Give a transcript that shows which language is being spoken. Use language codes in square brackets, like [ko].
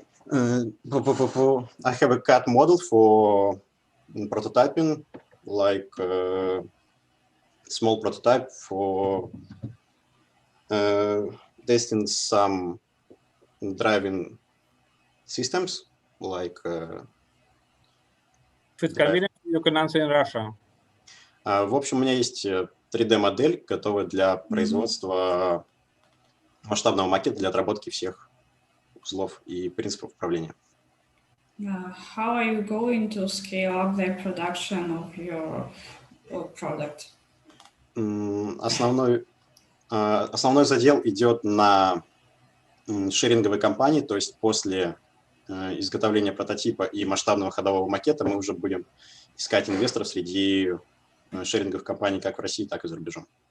[en] I have a CAD model for prototyping, like small prototype for testing some driving systems, like. If it's convenient, you can answer in Russia. [ru] В общем, у меня есть 3D-модель, готовая для производства масштабного макета для отработки всех узлов и принципов управления. [en] How are you going to scale up the production of your product? [ru] Основной задел идет на шеринговые компании, то есть после изготовления прототипа и масштабного ходового макета мы уже будем искать инвесторов среди шеринговых компаний как в России, так и за рубежом.